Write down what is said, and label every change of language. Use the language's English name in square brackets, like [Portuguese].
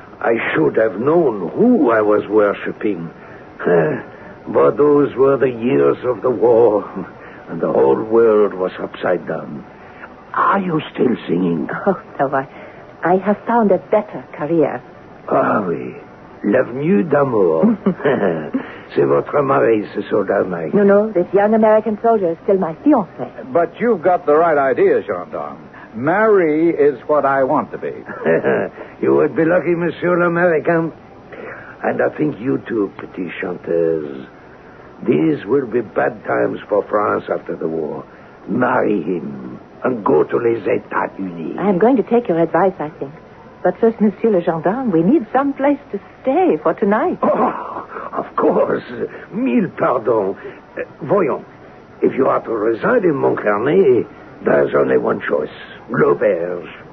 [English] I should have known who I was worshipping. But those were the years of the war, and the whole world was upside down. Are you still singing? Oh, no, I have found a better career. [French] Ah oui, l'avenue d'amour. C'est votre mari, ce soldat-là. [English] No, this young American soldier is still my fiancé. But you've got the right idea, gendarme. Marie is what I want to be. You would be lucky, [French] Monsieur l'Américain. [English] And I think you too, [French] petite chanteuse. [English] These will be bad times for France after the war. Marry him and go to [French] les États-Unis. [English] I am going to take your advice, I think. But first, Monsieur le Gendarme, we need some place to stay for tonight. Oh, of course. [French] Mille pardons. Voyons. [English] If you are to reside in Montcarnet, there's only one choice. L'auberge.